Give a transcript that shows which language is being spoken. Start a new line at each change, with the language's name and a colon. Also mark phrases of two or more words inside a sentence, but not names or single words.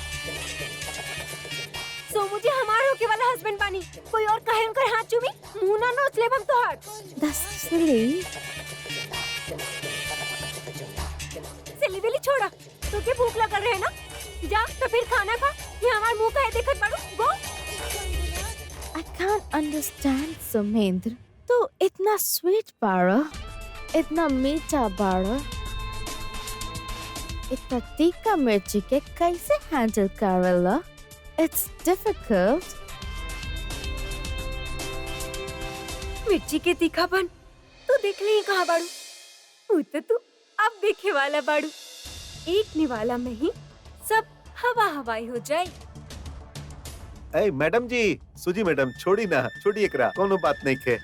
Bhojpuri: सो मुझे हमार होके वाला हस्बैंड बानी, कोई और कहे उनकर हाथ चूमी मुंह ना नोच ले हम तोहार।
English: That's silly.
Bhojpuri: सिली बिली छोड़ा, तो के भूख लगल रहे ना, जा तो फिर खाना खा। ये हमार मुंह काहे देखत बाड़ू, गो।
English: I can't understand सुमेंद्र।
Bhojpuri: तो इतना स्वीट बाड़ा, इतना मीठा बाड़ा, इतना तीखा मिर्ची के कैसे हैंडल करेला?
English: It's difficult.
Bhojpuri: मिर्ची के तीखापन तू देख ली कहाँ बाड़ू, वो तो तू अब देखे वाला बाड़ू। एक निवाला में ही सब हवा हवाई हो जाए। ए मैडम जी, सुजी मैडम, छोड़ी ना, छोड़ी एकरा, कोनो बात नहीं के।